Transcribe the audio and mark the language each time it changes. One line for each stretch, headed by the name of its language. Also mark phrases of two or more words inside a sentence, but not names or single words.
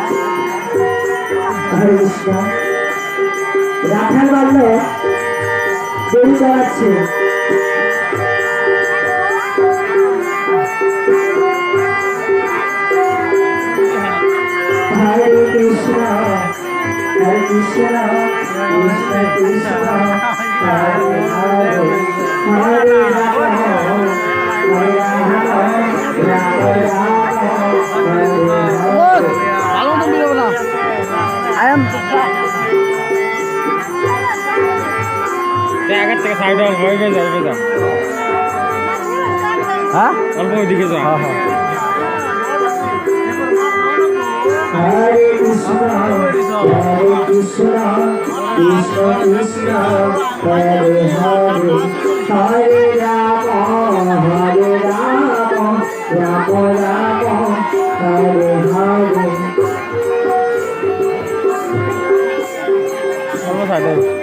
Sanskrit: हरे कृष्ण.
Bangla: রাখাল বলল দেরি করাচ্ছে Hare
Sanskrit: कृष्ण, हरे कृष्ण, कृष्ण कृष्ण, हरे हरे, हरे राम, हरे राम, राम राम, हरे हरे.
Bangla: আগের থেকে সাইড হয়ে যাও হ্যাঁ অল্প ওইদিকে যাও হ্যাঁ হ্যাঁ
Sanskrit: हरे कृष्ण, हरे कृष्ण, कृष्ण कृष्ण, हरे हरे, हरे राम, हरे राम, राम राम, हरे हरे.
Bangla: অল্প সাইড